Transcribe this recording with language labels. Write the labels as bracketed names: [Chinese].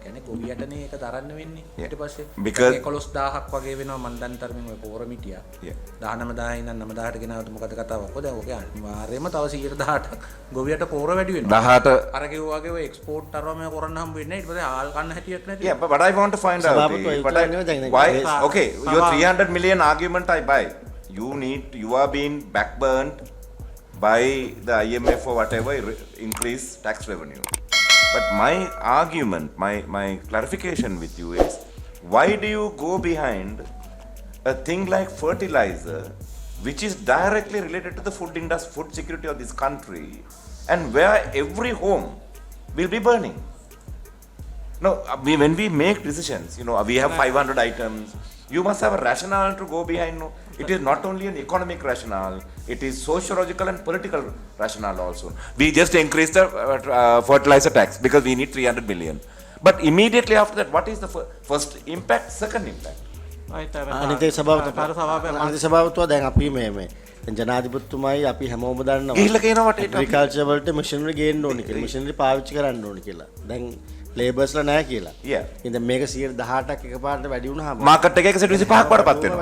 [Sinhala] කියන්නේ ගොවියටනේ ඒක දරන්න වෙන්නේ. ඊට පස්සේ 11000ක් වගේ වෙනවා මන් දන්න තරමින් ඔය පෝර මිටිය. 19000 ඉඳන් 9000ට ගෙනාවට මොකද කතාවක්? ඔය දැන් ඔක අනිවාර්යයෙන්ම තව 118ක් ගොවියට පෝර වැඩි වෙනවා. 18 අර කිව්වාගේ ඔය එක්ස්පෝර්ට් අරවම කරන්න හම්බ වෙන්නේ නැහැ. ඊට පස්සේ ආල් කන්න හැටියක් නැති. [English] Yeah, but I want to find out why. Okay, your 300 million argument I buy. You are being backburned by the IMF or whatever increase tax revenue. But my argument, my clarification with you is, why do you go behind a thing like fertilizer, which is directly related to the food industry, food security of this country, and where every home will be burning? No, when we make decisions, we have 500 items. You must have a rationale to go behind. No, it is not only an economic rationale, it is sociological and political rationale also. We just increased the fertilizer tax because we need 300 million. But immediately after that, what is the first impact, second impact? [Sinhala] අනිතේ සභාපතිතුමා දැන් අපි මේ ජනාධිපතිතුමායි අපි හැමෝම දන්නවා ගිහිල්ලා කියනවා agriculture වලට මැෂිනරි ගේන්න ඕනේ කියලා. මැෂිනරි පාවිච්චි කරන්න ඕනේ කියලා. දැන් ලේබර්ස්ලා නැහැ කියලා. ඉතින් මේක 118ක් එකපාරට වැඩි වුණාම මාකට් එකේ 125ක් වඩපත් වෙනවා.